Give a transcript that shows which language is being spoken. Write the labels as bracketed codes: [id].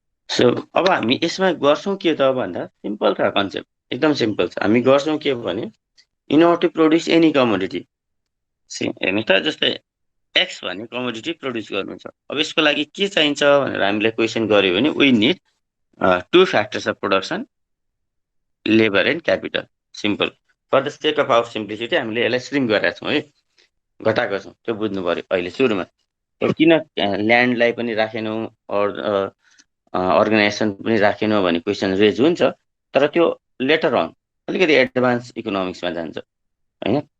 [ne] So अब हामी यसमा गर्छौँ के त भन्दा सिम्पल छ कन्सेप्ट, एकदम सिम्पल छ। हामी गर्छौँ के भने [en] in order to produce any commodity, [ne] हेर्नुहोस् त जस्तै एक्स भन्ने कमोडिटी प्रड्युस गर्नु छ। अब यसको लागि के चाहिन्छ भनेर हामीले क्वेसन गर्यो भने [en] We need 2 factors of production, labor and capital. Simple. For the sake of our simplicity [ne] हामीले यसलाई श्रिङ्क गरेका छौँ है, घटाएको छौँ, त्यो बुझ्नु पर्यो अहिले सुरुमा। किन ल्यान्डलाई पनि राखेनौँ अर्गनाइजेसन पनि राखेनौँ भन्ने क्वेसन रेज हुन्छ, तर त्यो लेटर अन अलिकति एडभान्स इकोनोमिक्समा जान्छ हैन।